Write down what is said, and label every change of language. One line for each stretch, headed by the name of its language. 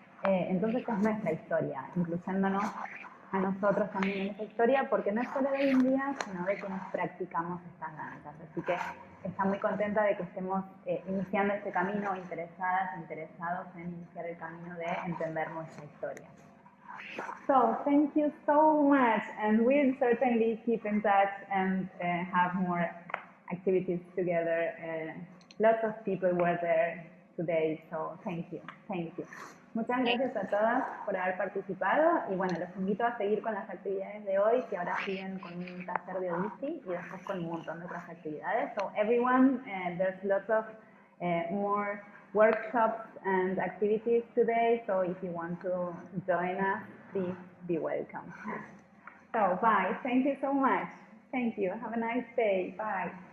Spanish: Entonces es nuestra historia, incluyéndonos a nosotros también en esa historia, porque no es solo de India, sino de quienes practicamos estas danzas. Así que está muy contenta de que estemos iniciando este camino, interesadas, interesados en iniciar el camino de entender nuestra historia.
English: So, thank you so much, and we'll certainly keep in touch and have more activities together. Lots of people were there today, so thank you, thank you.
Spanish: Muchas gracias a todas por haber participado y bueno, los invito a seguir con las actividades de hoy, que ahora siguen con un taller de Odissi y después con un montón de otras actividades.
English: So everyone, there's lots of more workshops and activities today, so if you want to join us, please be welcome. So bye, thank you so much. Thank you, have a nice day, bye.